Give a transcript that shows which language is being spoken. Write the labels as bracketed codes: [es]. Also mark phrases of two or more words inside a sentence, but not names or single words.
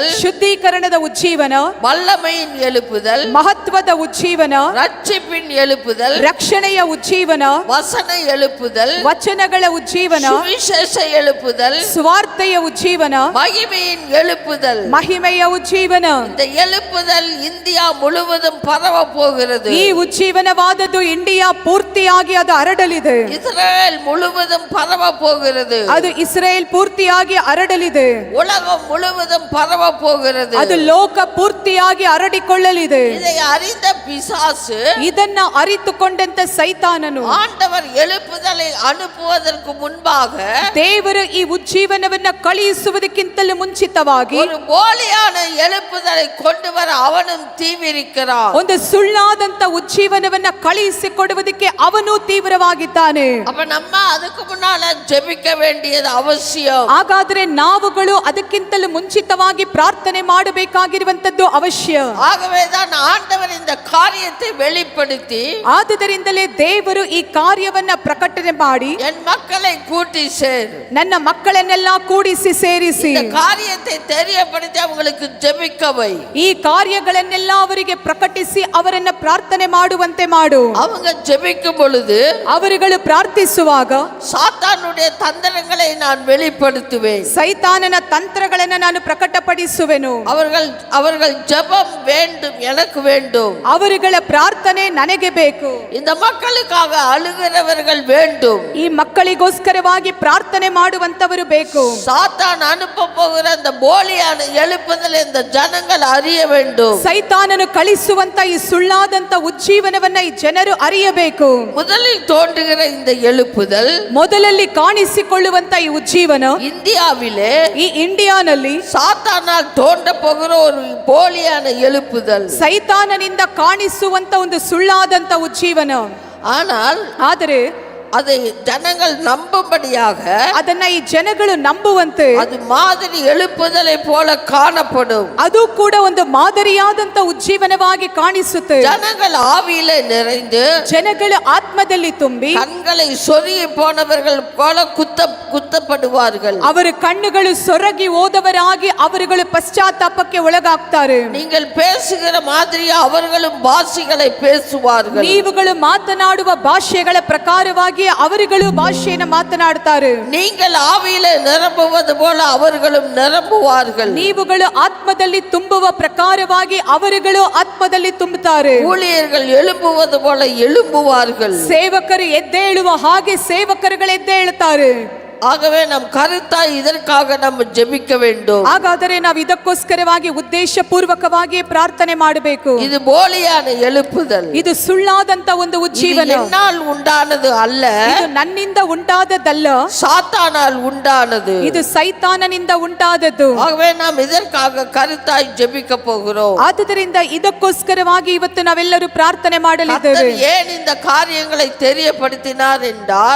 [kn] ಶುದ್ಧೀಕರಣದ ಉಜ್ಜೀವನ, [ta] வல்லமையின் எழுப்புதல், [kn] ಮಹತ್ವದ ಉಜ್ಜೀವನ, [ta] ரட்சிப்பின் எழுப்புதல், [kn] ರಕ್ಷಣೆಯ ಉಜ್ಜೀವನ, [ta] வசன எழுப்புதல், [kn] ವಚನಗಳ ಉಜ್ಜೀವನ, [ta] சுவிசேஷ எழுப்புதல், [kn] ಸ್ವಾರ್ಥೆಯ ಉಜ್ಜೀವನ, [ta] மகிமையின் எழுப்புதல். [kn] ಮಹಿಮೆಯ ಉಜ್ಜೀವನ. [ta] இந்த எழுப்புதல் இந்தியா முழுவதும் பரவ போகிறது. [kn] ಈ ಉಜ್ಜೀವನವಾದದ್ದು ಇಂಡಿಯಾ ಪೂರ್ತಿಯಾಗಿ ಅದು ಹರಡಲಿದೆ. [ta] இஸ்ரேல் முழுவதும் பரவ போகிறது. [kn] ಅದು ಇಸ್ರೇಲ್ ಪೂರ್ತಿಯಾಗಿ ಹರಡಲಿದೆ. [ta] உலகம் முழுவதும் பரவ போகிறது. [kn] ಅದು ಲೋಕ ಪೂರ್ತಿಯಾಗಿ ಹರಡಿಕೊಳ್ಳಲಿದೆ. [ta] இதை அறிந்த பிசாசு, [kn] ಇದನ್ನ ಅರಿತುಕೊಂಡಂತ ಸೈತಾನನು, [ta] ஆண்டவர் எழுப்புதலை அனுப்புவதற்கு முன்பாக [kn] ದೇವರು ಈ ಉಜ್ಜೀವನವನ್ನ ಕಳುಹಿಸುವುದಕ್ಕಿಂತಲೂ ಮುಂಚಿತವಾಗಿ [ta] ஒரு போலியான எழுப்புதலை கொண்டு வர அவனும் தீவிரிக்கிறான். [kn] ಒಂದು ಸುಳ್ಳಾದಂತ ಉಜ್ಜೀವನವನ್ನ ಕಳುಹಿಸಿಕೊಡುವುದಕ್ಕೆ ಅವನು ತೀವ್ರವಾಗಿದ್ದಾನೆ. [ta] அப்ப நம்ம அதுக்கு முன்னால ஜெபிக்க வேண்டியது அவசியம். [kn] ಹಾಗಾದ್ರೆ ನಾವುಗಳು ಅದಕ್ಕಿಂತಲೂ ಮುಂಚಿತವಾಗಿ ಪ್ರಾರ್ಥನೆ ಮಾಡಬೇಕಾಗಿರುವಂತದ್ದು ಅವಶ್ಯ. [ta] ஆகவேதான் ஆண்டவர் இந்த காரியத்தை வெளிப்படுத்தி, [kn] ಆದುದರಿಂದಲೇ ದೇವರು ಈ ಕಾರ್ಯವನ್ನ ಪ್ರಕಟಣೆ ಮಾಡಿ, [ta] என் மக்களை கூட்டி சேர், [kn] ನನ್ನ ಮಕ್ಕಳನ್ನೆಲ್ಲ ಕೂಡಿಸಿ ಸೇರಿಸಿ [ta] இந்த காரியத்தை தெரியப்படுத்தி அவங்களுக்கு ஜெபிக்க வை. [kn] ಈ ಕಾರ್ಯಗಳನ್ನೆಲ್ಲ ಅವರಿಗೆ ಪ್ರಕಟಿಸಿ ಅವರನ್ನ ಪ್ರಾರ್ಥನೆ ಮಾಡುವಂತೆ ಮಾಡು. [ta] அவங்க ஜெபிக்கும் பொழுது [kn] ಅವರುಗಳು ಪ್ರಾರ್ಥಿಸುವಾಗ [ta] சாத்தானுடைய தந்திரங்களை நான் வெளிப்படுத்துவேன். [kn] ಸೈತಾನನ ತಂತ್ರಗಳನ್ನ ನಾನು ಪ್ರಕಟಪಡಿಸುವೆನು. [ta] அவர்கள் ஜெபம் வேண்டும், எனக்கு வேண்டும். [kn] ಅವರುಗಳ ಪ್ರಾರ್ಥನೆ ನನಗೆ ಬೇಕು. [ta] இந்த மக்களுக்காக அழுகிறவர்கள் வேண்டும். [kn] ಈ ಮಕ್ಕಳಿಗೋಸ್ಕರವಾಗಿ ಪ್ರಾರ್ಥನೆ ಮಾಡುವಂತವರು ಬೇಕು. [ta] சாத்தான் அனுப்ப போகிற அந்த போலியான எழுப்புதலை இந்த ஜனங்கள் அறிய வேண்டும். [kn] ಸೈತಾನನು ಕಳಿಸುವಂತ ಈ ಸುಳ್ಳಾದಂತ ಉಜ್ಜೀವನವನ್ನ ಈ ಜನರು ಅರಿಯಬೇಕು. [ta] முதலில் தோன்றுகிற இந்த எழுப்புதல், [kn] ಮೊದಲಲ್ಲಿ ಕಾಣಿಸಿಕೊಳ್ಳುವಂತ ಈ ಉಜ್ಜೀವನ [ta] இந்தியாவிலே [kn] ಈ ಇಂಡಿಯಾನಲ್ಲಿ [ta] சாத்தானால் தோன்ற போகிற ஒரு போலியான எழுப்புதல், [kn] ಸೈತಾನನಿಂದ ಕಾಣಿಸುವಂತ ಒಂದು ಸುಳ್ಳಾದಂತ ಉಜ್ಜೀವನ. [ta] ஆனால் [kn] ಆದರೆ [ta] அதை ஜனங்கள் நம்பும்படியாக, [kn] ಅದನ್ನ ಈ ಜನಗಳು ನಂಬುವಂತೆ [ta] அது மாதிரி எழுப்புதலை போல காணப்படும். [kn] ಅದು ಕೂಡ ಒಂದು ಮಾದರಿಯಾದಂತ ಉಜ್ಜೀವನವಾಗಿ ಕಾಣಿಸುತ್ತೆ. [ta] ஜனங்கள் ஆவியிலே நிறைந்து, [kn] ಜನಗಳು ಆತ್ಮದಲ್ಲಿ ತುಂಬಿ [ta] கண்களை சொருகி போனவர்கள் போல குத்தப்படுவார்கள். [kn] ಅವರ ಕಣ್ಣುಗಳು ಸೊರಗಿ ಹೋದವರಾಗಿ ಅವರುಗಳು ಪಶ್ಚಾತ್ತಾಪಕ್ಕೆ ಒಳಗಾಗ್ತಾರೆ. [ta] நீங்கள் பேசுகிற மாதிரி அவர்களும் பாஷைகளை பேசுவார்கள். [kn] ನೀವುಗಳು ಮಾತನಾಡುವ ಭಾಷೆಗಳ ಪ್ರಕಾರವಾಗಿ ಅವರುಗಳು ಭಾಷೆಯನ್ನು ಮಾತನಾಡುತ್ತಾರೆ. [ta] நீங்கள் ஆவியிலே நிரம்புவது போல அவர்களும் நிரம்புவார்கள். [kn] ನೀವುಗಳು ಆತ್ಮದಲ್ಲಿ ತುಂಬುವ ಪ್ರಕಾರವಾಗಿ ಅವರುಗಳು ಆತ್ಮದಲ್ಲಿ ತುಂಬುತ್ತಾರೆ. [ta] ஊழியர்கள் எழும்புவது போல எழும்புவார்கள். [kn] ಸೇವಕರು ಎದ್ದೇಳುವ ಹಾಗೆ ಸೇವಕರುಗಳು ಎದ್ದೇಳುತ್ತಾರೆ. [ta] ஆகவே நம் கருத்தாய் இதற்காக நம்ம ஜெபிக்க வேண்டும். [kn] ಹಾಗಾದರೆ ನಾವು ಇದಕ್ಕೋಸ್ಕರವಾಗಿ ಉದ್ದೇಶಪೂರ್ವಕವಾಗಿ ಪ್ರಾರ್ಥನೆ ಮಾಡಬೇಕು. [ta] இது போலியான எழுப்புதல், [kn] ಇದು ಸುಳ್ಳಾದಂತ ಒಂದು [ta] இது [kn] ಉಜ್ಜೀವನ. [ta] என்னால் உண்டானது அல்ல, [kn] ಇದು ನನ್ನಿಂದ ಉಂಟಾದದ್ದಲ್ಲ, [ta] சாத்தானால் உண்டானது. [kn] ಇದು ಸೈತಾನನಿಂದ ಉಂಟಾದದ್ದು. [ta] ஆகவே நாம் இதற்காக கருத்தாய் ஜெபிக்க போகிறோம். [kn] ಆದುದರಿಂದ ಇದಕ್ಕೋಸ್ಕರವಾಗಿ ಇವತ್ತು ನಾವೆಲ್ಲರೂ ಪ್ರಾರ್ಥನೆ ಮಾಡಲಿದ್ದೇವೆ. [ta] கர்த்தர் ஏன் இந்த காரியங்களை தெரியப்படுத்தினார் என்றால்,